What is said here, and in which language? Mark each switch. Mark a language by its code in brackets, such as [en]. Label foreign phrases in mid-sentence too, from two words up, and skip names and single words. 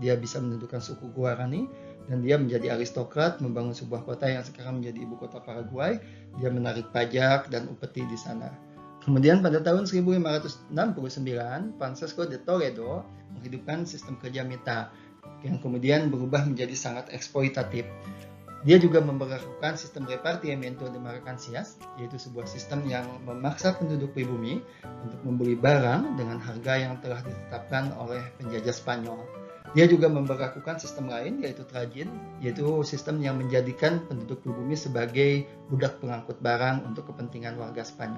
[id] Dia bisa menentukan suku Guarani dan dia menjadi aristokrat, membangun sebuah kota yang sekarang menjadi ibu kota Paraguay. Dia menarik pajak dan upeti di sana. Kemudian pada tahun 1569 Francisco de Toledo menghidupkan sistem kerja mita yang kemudian berubah menjadi sangat eksploitatif. Dia juga memperlakukan sistem [es] repartiamento de mercancías, [id] yaitu sebuah sistem yang memaksa penduduk pribumi untuk membeli barang dengan harga yang telah ditetapkan oleh penjajah Spanyol. Dia juga memperlakukan sistem lain, yaitu trajin, yaitu sistem yang menjadikan penduduk pribumi sebagai budak pengangkut barang untuk kepentingan warga Spanyol.